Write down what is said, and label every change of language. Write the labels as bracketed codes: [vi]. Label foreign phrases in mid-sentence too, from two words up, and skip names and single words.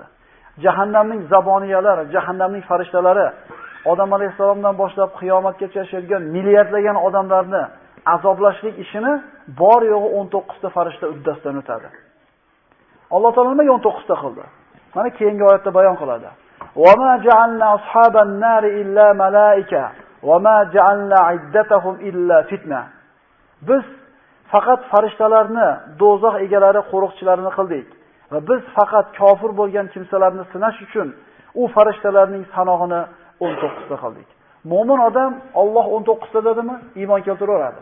[uz] Jahannamning zaboniyalari, jahannamning farishtalari Odam alayhisalomdan boshlab qiyomatgacha yashaydigan milliardlagan odamlarni azoblashlik ishini bor yo'g'i 19 ta farishta uddasidan o'tadi. Alloh taolo nima 19 ta qildi? Mana keyingi oyatda bayon qiladi. [ar] "وما جعلنا أصحاب النار إلا ملائكة وما جعلنا عدتهم إلا فتنة." [uz] Biz faqat farishtalarni do'zax egalari, qo'riqchilarini qildik va biz faqat kofir bo'lgan kimsalarni sinash uchun u farishtalarning sanog'ini 19 ta qildik. Mo'min odam Alloh 19 ta dedimi, iymon keltiraveradi.